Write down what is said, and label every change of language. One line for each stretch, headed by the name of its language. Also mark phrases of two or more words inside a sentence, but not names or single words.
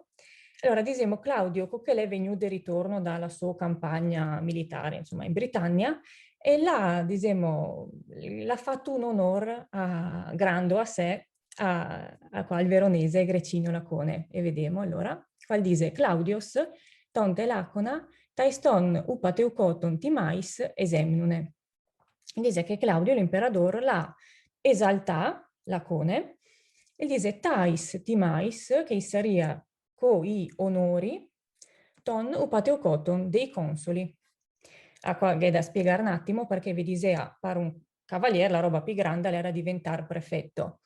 Italian: Allora, diciamo, Claudio, che l'è venuto di ritorno dalla sua campagna militare, insomma, in Britannia, e là, diciamo, l'ha fatto un onore grande a sé, qua il veronese Grecinio Lacone, e vediamo allora, qua dice Claudius,
Greek: τόν τε Λάκωνα, ταῖς τῶν ὑπατευκότων τιμαῖς ἐσέμνυνε.
Italian: Dice che Claudio l'imperatore l'ha esaltà, Lacone, e dice
Greek: ταῖς τιμαῖς,
Italian: che saria coi onori,
Greek: τῶν ὑπατευκότων
Italian: dei consoli. Qua è da spiegare un attimo perché vi disea per un cavaliere la roba più grande era diventare prefetto.